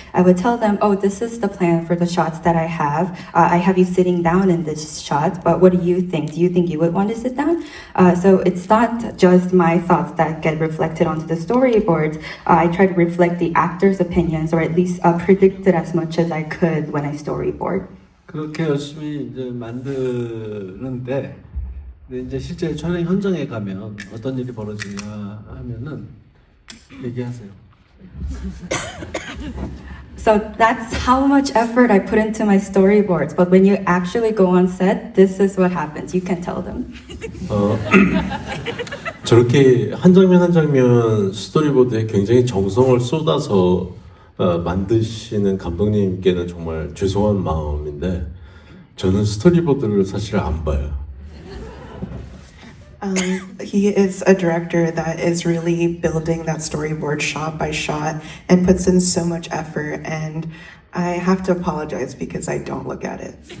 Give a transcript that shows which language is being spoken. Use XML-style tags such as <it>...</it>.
<en>I would tell them, oh, this is the plan for the shots that I have. I have you sitting down in this shot, but what do you think? Do you think you would want to sit down? So it's not just my thoughts that get reflected onto the storyboards. I try to reflect the actors' opinions, or at least predict it as much as I could when I storyboard.</en> <ko>그렇게 열심히 이제 만드는데 근데 이제 실제 촬영 현장에 가면 어떤 일이 벌어지냐 하면은 얘기하세요.</ko> <en>So that's how much effort I put into my storyboards. But when you actually go on set, this is what happens. You can tell them.</en> <ko>저렇게 한 장면 한 장면 스토리보드에 굉장히 정성을 쏟아서 만드시는 감독님께는 정말 죄송한 마음인데 저는 스토리보드를 사실 안 봐요.</ko> <en>He is a director that is really building that storyboard shot by shot and puts in so much effort, and I have to apologize because I don't look at it.</en>